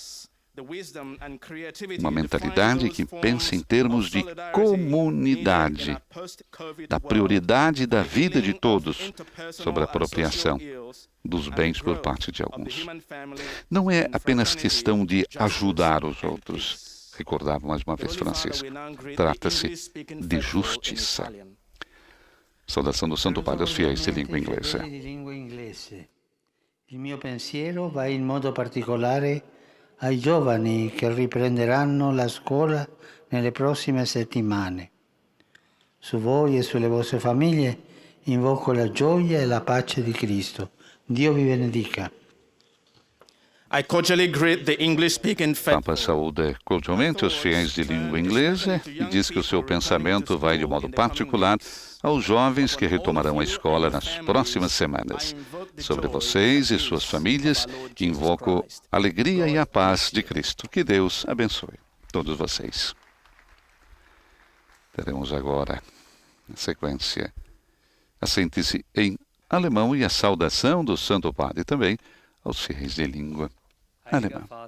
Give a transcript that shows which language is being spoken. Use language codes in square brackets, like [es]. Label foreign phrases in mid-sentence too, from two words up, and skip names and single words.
[pt] Uma mentalidade que pensa em termos de comunidade, da prioridade da vida de todos sobre a apropriação dos bens por parte de alguns. Não é apenas questão de ajudar os outros, recordava mais uma vez Francisco. Trata-se de justiça. Saudação do Santo Padre aos fiéis de língua inglesa. [it] Il mio pensiero va in modo particolare ai giovani che riprenderanno la scuola nelle prossime settimane. Su voi e sulle vostre famiglie invoco la gioia e la pace di Cristo. Dio vi benedica. [en] I cordially greet the English-speaking [pt] Papa saúda cordialmente os fiéis de língua inglesa e diz que o seu pensamento vai de modo particular aos jovens que retomarão a escola nas próximas semanas. Sobre vocês e suas famílias, invoco a alegria e a paz de Cristo. Que Deus abençoe todos vocês. Teremos agora, na sequência, a síntese em alemão e a saudação do Santo Padre também aos fiéis de língua alemã.